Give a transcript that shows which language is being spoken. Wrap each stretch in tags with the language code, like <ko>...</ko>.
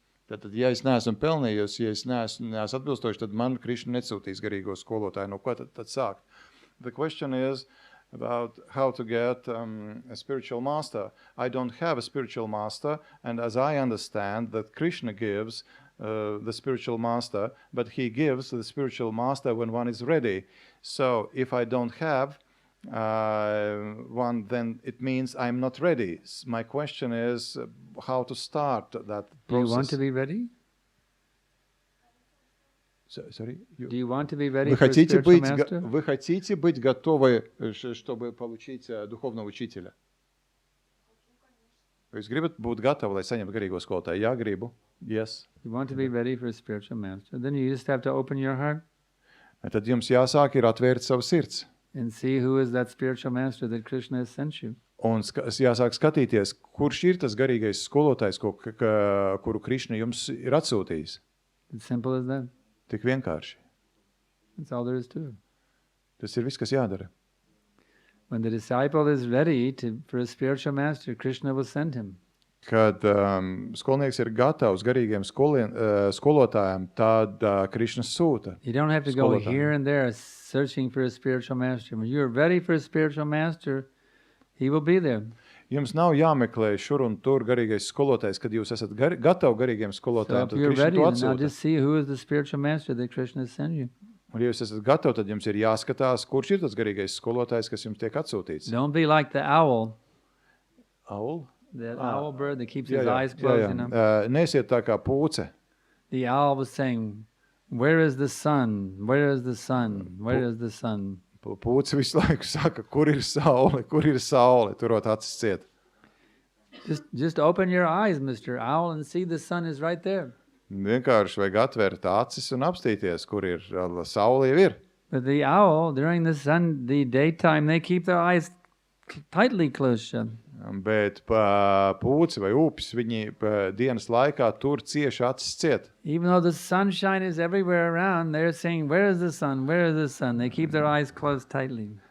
<lv>Tātad, ja es neesmu pelnījus, ja es neesmu atbilstoši, tad man Krišna nesūtīs garīgo skolotāju. No ko tad sākt?</lv> <en>The question is about how to get a spiritual master. I don't have a spiritual master, and as I understand that Krishna gives the spiritual master, but he gives the spiritual master when one is ready. So if I don't have one, then it means I'm not ready. My question is how to start that process. Do you want to be ready? Sorry? Do you want to be ready for a spiritual master?</en> <ru>Вы хотите быть готовы, чтобы получить духовного учителя?</ru> <lv>Jūs gribat būt gatavi, lai saņemtu garīgo skolotāju? Jā, gribu.</lv> <en>Yes. You want to be ready for a spiritual master. Then you just have to open your heart.</en> <lv>Tad jums jāsāk ir atvērt savu sirds.</lv> <en>And see who is that spiritual master that Krishna has sent you.</en> <lv>Un jāsāk skatīties, kurš ir tas garīgais skolotājs, kuru Krišna jums ir atsūtījis.</lv> <en>It's simple as that.</en> <lv>Tik vienkārši.</lv> <en>That's all there is to it.</en> <lv>Tas ir viss, kas jādara.</lv> <en>When the disciple is ready for a spiritual master, Krishna will send him.</en> <lv>Kad skolnieks ir gatavs garīgiem skolotājiem, tad Krišna sūta.</lv> <en>You don't have to go here and there searching for a spiritual master. When you're ready for a spiritual master, he will be there.</en> <lv>Jums nav jāmeklē šur un tur garīgais skolotājs, kad jūs esat gatavi garīgiem skolotājiem,</lv> <en>So if</en> <lv>tad</lv> <en>you're</en> <lv>Krišna</lv> <en>ready,</en> <lv>to</lv> <en>now</en> <lv>atsūta.</lv> <en>just see who is the spiritual master that Krishna has sent you.</en> <lv>Un ja jūs esat gatavi, tad jums ir jāskatās, kurš ir tas garīgais skolotājs, kas jums tiek atsūtīts.</lv> <en>Don't be like the owl, Owl? that owl bird that keeps his eyes closed. You know?</en> <lv>Neesiet tā kā pūce.</lv> <en>The owl was saying, "Where is the sun? Where is the sun? Where is the sun?"</en> <lv>Pūce visu laiku saka, kur ir saule, turot acis ciet.</lv> <en>Just open your eyes, Mr. Owl, and see the sun is right there.</en> <lv>Vienkārši vajag atvērt acis un apstīties, kur ir saule jau ir.</lv> <en>But the owl, during the daytime, they keep their eyes tightly closed shut.</en> <lv>Bet pūci vai upis, viņi dienas laikā tur cieši acis ciet.</lv> <en>Even though the sunshine is everywhere around, they're saying, "Where is the sun? Where is the sun?" They keep their eyes closed tightly.</en>